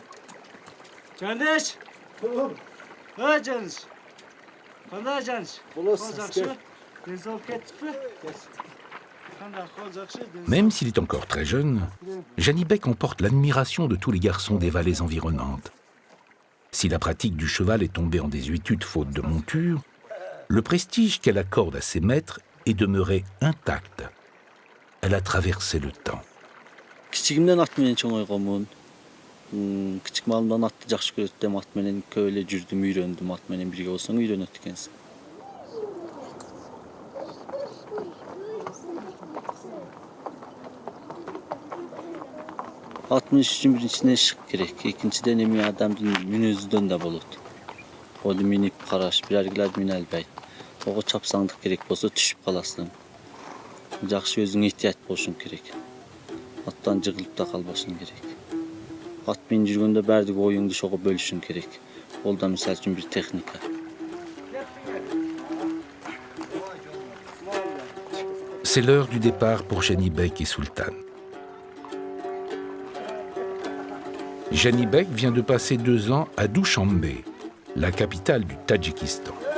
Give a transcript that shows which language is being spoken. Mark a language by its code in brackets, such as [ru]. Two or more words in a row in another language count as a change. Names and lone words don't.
[fr] Même s'il est encore très jeune, Janibek emporte l'admiration de tous les garçons des vallées environnantes. Si la pratique du cheval est tombée en désuétude faute de monture, le prestige qu'elle accorde à ses maîtres est demeuré intact. Elle a traversé le temps. [ky] Кичигимден ат менен чоңойгонмун. Кичик малымдан атты жакшы көрөтүм, ат менен көп эле жүрдүм, үйрөндүм, ат менен бирге болсоң үйрөнөт экенсиң. Ат миниш үчүн биринчиден ишик керек, экинчиден эми адамдын мүнөзүдөн да болот. Оду минип караш, бирергилер мине албайт. Ого чапсаңдык керек болсо түшүп каласың. Жакшы өзүң этият болушуң керек. Аттан жыгылып да калбашың керек. Ат менен жүргөндө бардык оюңду ошого бөлүшүң керек. Ол да мисалы үчүн бир техника. [fr] C'est l'heure du départ pour Janibek et Sultan. Janibek vient de passer 2 ans à Dushanbe, la capitale du Tadjikistan.